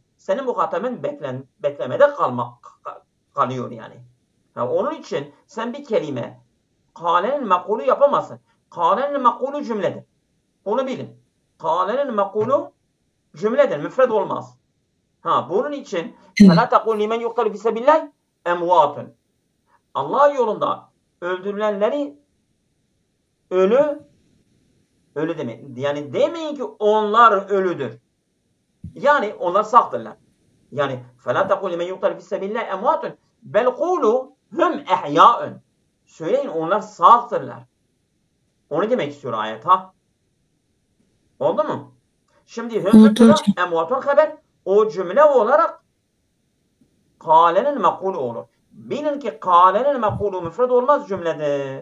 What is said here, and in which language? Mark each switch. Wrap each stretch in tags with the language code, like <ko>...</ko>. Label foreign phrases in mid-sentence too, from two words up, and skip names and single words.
<tr>Senin muhatabın beklemede kalıyor yani. Onun için sen bir kelime kâlenin mekulu yapamazsın. Kâlenin mekulu cümledir. Onu bilin. Kâlenin mekulu cümledir. Müfred olmaz. Bunun için</tr> <ar>فَلَا تَقُلْ لِمَنْ يُقْتَلُ فِي سَبِيلِ اللّٰهِ اَمْوَاتٌ.</ar> <tr>Allah yolunda öldürülenleri ölü demeyin. Yani demeyin ki onlar ölüdür. Yani onlar sağdırlar.</tr> <ar>Yani فَلَا تَقُلْ لِمَنْ يُقْتَلُ فِي سَبِيلِ اللّٰهِ اَمْوَاتٌ بَلْ قُولُوا هُمْ اَحْيَاءٌ.</ar> <tr>Söyleyin onlar sağdırlar. Onu demek istiyor ayet. Oldu mu? Şimdi hüm mübteda, emvatun haber. O cümle olarak kâlenin mekulu olur. Bilin ki kâlenin mekulu müfred olmaz, cümledir.</tr>